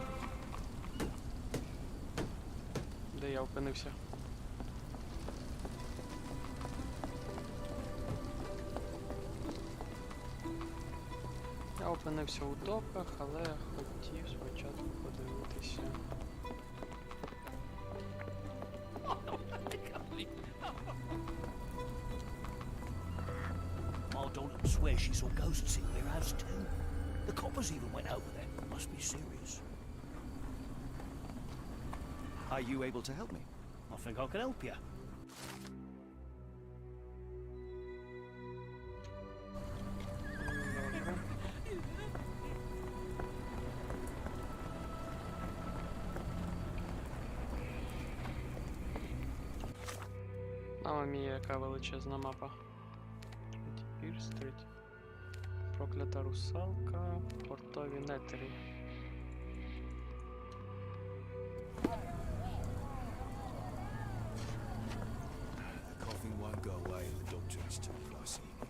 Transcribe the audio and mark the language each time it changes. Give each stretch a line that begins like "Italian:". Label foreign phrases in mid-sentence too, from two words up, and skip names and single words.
Ukrainian: Де я опинився? Я опинився у доках, але хотів спочатку подивитися.
English: My daughter swears she saw ghosts in their house too. The coppers even went over there. Must be serious. Are you able to help me? I think I can help you.
Ukrainian: Добре.
Italian: Mamma mia,
Ukrainian: яка величезна мапа. Пір-стрит. Проклята русалка, портові нетері.
English: The coffin won't go away and the doctor is too pricey.